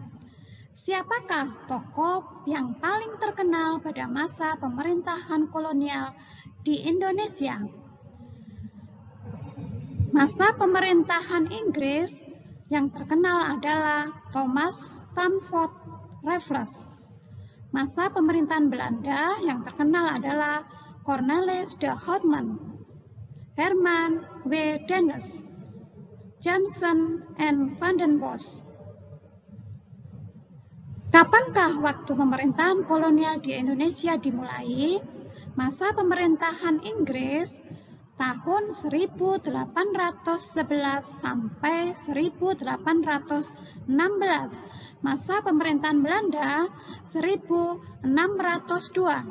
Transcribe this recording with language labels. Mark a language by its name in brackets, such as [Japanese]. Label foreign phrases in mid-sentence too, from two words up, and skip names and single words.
[Indonesian] Siapakah tokoh yang paling terkenal pada masa pemerintahan kolonial di Indonesia? Masa pemerintahan Inggris yang terkenal adalah Thomas Stamford Raffles. Masa pemerintahan Belanda yang terkenal adalah Cornelis de Houtman, Herman W. Daendels, Jansen and Van den Bosch. Kapankah waktu pemerintahan kolonial di Indonesia dimulai? Masa pemerintahan Inggris tahun 1811 sampai 1816. Masa pemerintahan Belanda 1602.